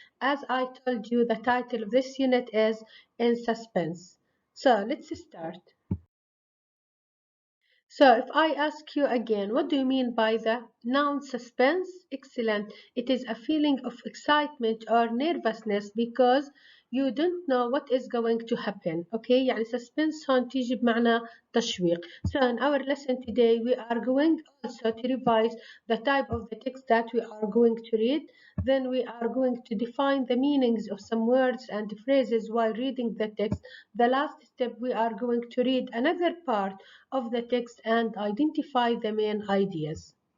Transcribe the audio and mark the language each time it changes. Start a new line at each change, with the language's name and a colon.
English: As I told you, the title of this unit is In Suspense. So, let's start. So if I ask you again, what do you mean by the noun suspense? Excellent. It is a feeling of excitement or nervousness because you don't know what is going to happen. Okay,
Arabic: يعني suspense هون تيجي بمعنى تشويق.
English: So in our lesson today we are going also to revise the type of the text that we are going to read. Then we are going to define the meanings of some words and phrases while reading the text. The last step we are going to read another part of the text and identify the main ideas.